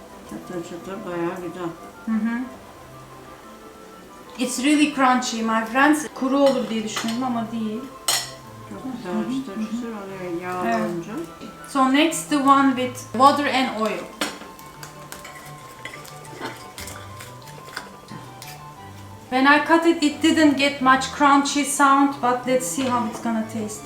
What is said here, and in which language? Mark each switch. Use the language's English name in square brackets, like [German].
[Turkish] Çıtır çıtır bayağı güzel. [English] It's really crunchy, my friends. [Turkish] Kuru olur diye düşündüm ama değil. Çok güzel çıtır çıtır oluyor yağ olunca. [English] So next the one with water and oil. When I cut it, it didn't get much crunchy sound, but let's see how it's gonna taste.